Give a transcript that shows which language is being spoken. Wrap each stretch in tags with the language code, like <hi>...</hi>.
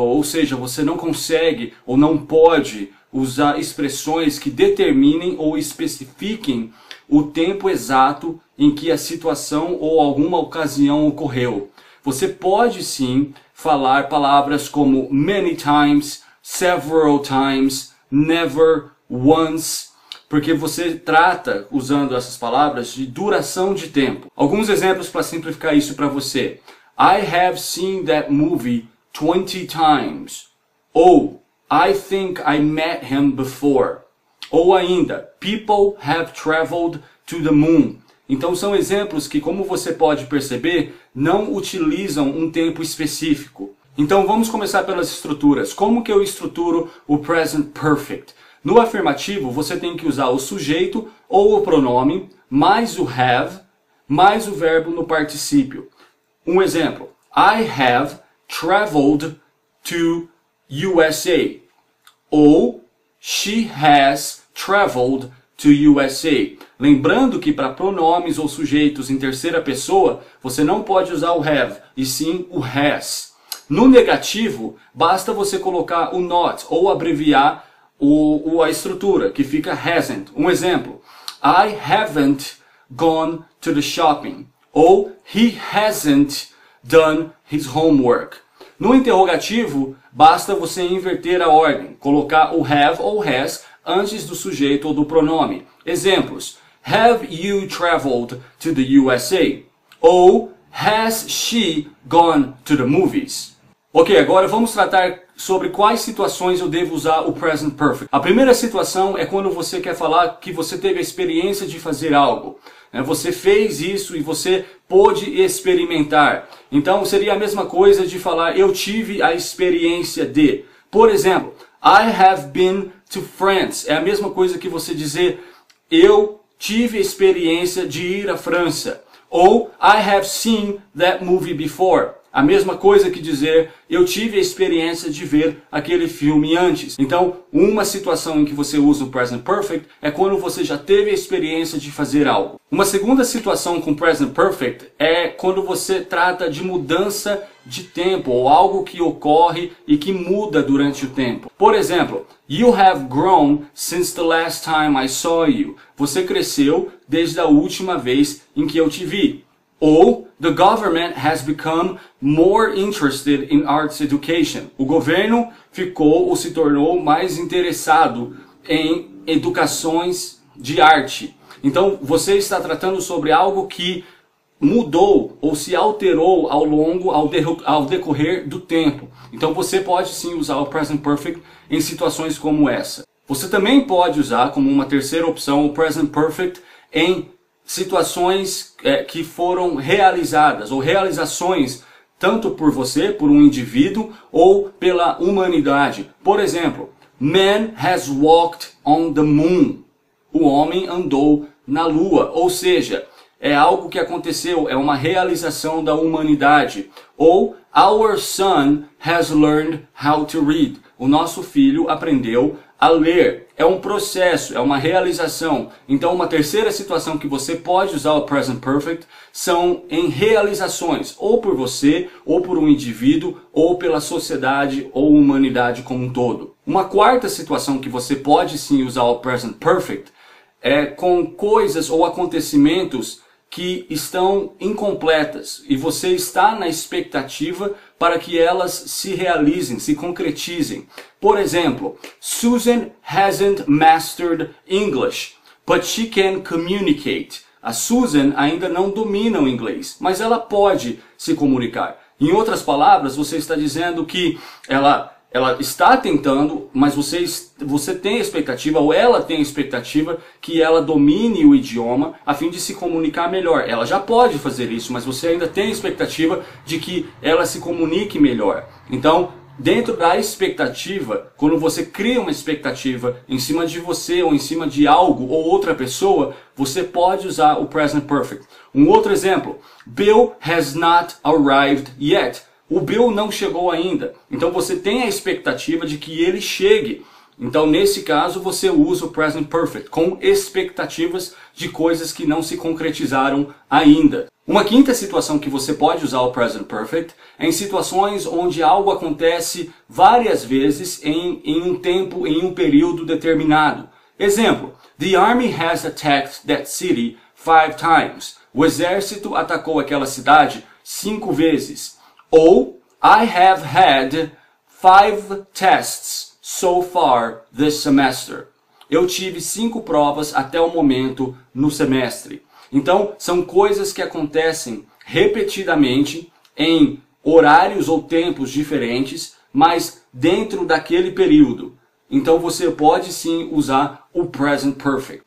<pt>Ou seja, você não consegue ou não pode usar expressões que determinem ou especifiquem o tempo exato em que a situação ou alguma ocasião ocorreu. Você pode sim falar palavras como</pt> <en>many times, several times, never, once,</en> <pt>porque você trata, usando essas palavras, de duração de tempo. Alguns exemplos para simplificar isso para você.</pt> <en>I have seen that movie 20 times.</en> <pt>Ou,</pt> <en>I think I met him before.</en> <pt>Ou ainda,</pt> <en>people have traveled to the moon.</en> <pt>Então são exemplos que, como você pode perceber, não utilizam um tempo específico. Então vamos começar pelas estruturas. Como que eu estruturo o Present Perfect? No afirmativo, você tem que usar o sujeito ou o pronome, mais o have, mais o verbo no particípio. Um exemplo.</pt> <en>I have traveled to USA.</en> <pt>Ou</pt> <en>she has traveled to USA.</en> <pt>Lembrando que para pronomes ou sujeitos em terceira pessoa, você não pode usar o have, e sim o has. No negativo, basta você colocar o not ou abreviar a estrutura, que fica hasn't. Um exemplo.</pt> <en>I haven't gone to the shopping.</en> <pt>Ou</pt> <en>he hasn't done his homework.</en> <pt>No interrogativo, basta você inverter a ordem, colocar o have ou has antes do sujeito ou do pronome. Exemplos.</pt> <en>Have you traveled to the USA?</en> <pt>Ou</pt> <en>has she gone to the movies?</en> <pt>Ok, agora vamos tratar sobre quais situações eu devo usar o Present Perfect. A primeira situação é quando você quer falar que você teve a experiência de fazer algo. Você fez isso e você pôde experimentar. Então seria a mesma coisa de falar eu tive a experiência de. Por exemplo,</pt> <en>I have been to France.</en> <pt>É a mesma coisa que você dizer eu tive a experiência de ir à França. Ou</pt> <en>I have seen that movie before.</en> <pt>A mesma coisa que dizer eu tive a experiência de ver aquele filme antes. Então, uma situação em que você usa o Present Perfect é quando você já teve a experiência de fazer algo. Uma segunda situação com Present Perfect é quando você trata de mudança de tempo ou algo que ocorre e que muda durante o tempo. Por exemplo,</pt> <en>you have grown since the last time I saw you.</en> <pt>Você cresceu desde a última vez em que eu te vi. Ou,</pt> <en>the government has become more interested in arts education.</en> <pt>O governo ficou ou se tornou mais interessado em educações de arte. Então, você está tratando sobre algo que mudou ou se alterou ao decorrer do tempo. Então, você pode sim usar o Present Perfect em situações como essa. Você também pode usar como uma terceira opção o Present Perfect em situações que foram realizadas ou realizações tanto por você, por um indivíduo ou pela humanidade. Por exemplo,</pt> <en>man has walked on the moon.</en> <pt>O homem andou na lua, ou seja, é algo que aconteceu, é uma realização da humanidade. Ou</pt> <en>our son has learned how to read.</en> <pt>O nosso filho aprendeu a ler. É um processo, é uma realização. Então, uma terceira situação que você pode usar o Present Perfect são em realizações, ou por você, ou por um indivíduo, ou pela sociedade ou humanidade como um todo. Uma quarta situação que você pode sim usar o Present Perfect é com coisas ou acontecimentos que estão incompletas e você está na expectativa para que elas se realizem, se concretizem. Por exemplo,</pt> <en>Susan hasn't mastered English, but she can communicate.</en> <pt>A Susan ainda não domina o inglês, mas ela pode se comunicar. Em outras palavras, você está dizendo que ela está tentando, mas você tem a expectativa, ou ela tem a expectativa, que ela domine o idioma a fim de se comunicar melhor. Ela já pode fazer isso, mas você ainda tem a expectativa de que ela se comunique melhor. Então, dentro da expectativa, quando você cria uma expectativa em cima de você, ou em cima de algo, ou outra pessoa, você pode usar o Present Perfect. Um outro exemplo,</pt> <en>Bill has not arrived yet.</en> <pt>O Bill não chegou ainda. Então você tem a expectativa de que ele chegue. Então nesse caso você usa o Present Perfect com expectativas de coisas que não se concretizaram ainda. Uma quinta situação que você pode usar o Present Perfect é em situações onde algo acontece várias vezes em um tempo, em um período determinado. Exemplo,</pt> <en>the army has attacked that city 5 times.</en> <pt>O exército atacou aquela cidade 5 vezes. Ou,</pt> <en>I have had 5 tests so far this semester.</en> <pt>Eu tive 5 provas até o momento no semestre. Então, são coisas que acontecem repetidamente em horários ou tempos diferentes, mas dentro daquele período. Então você pode sim usar o Present Perfect.</pt>